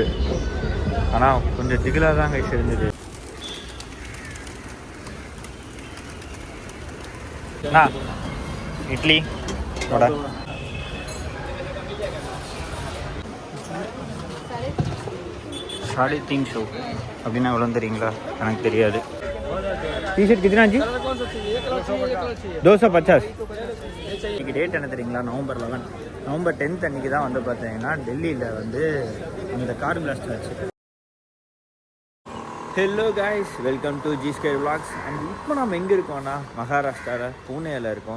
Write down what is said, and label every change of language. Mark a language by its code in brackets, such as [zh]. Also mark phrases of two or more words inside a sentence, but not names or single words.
[ta] ஆனால் கொஞ்சம் திகிலாக தான் கைஸ் இருந்தது. இட்லி வடை ₹350 அப்படின்னா எவ்வளோ தெரியுங்களா? எனக்கு தெரியாது. [hi] टी-शर्ट कितना जी? 250. [ta] இன்றைக்கி டேட் என்ன தெரியுங்களா? நவம்பர் 10 அன்றைக்கி தான் வந்து பார்த்தீங்கன்னா டெல்லியில் வந்து அந்த [en] car blast [ta] ஆச்சு. [en] Hello guys, welcome to G Square Vlogs. [ta] அண்ட் இப்போ நம்ம எங்கே இருக்கோம்னா மகாராஷ்டிராவில் பூனேயில் இருக்கோம்.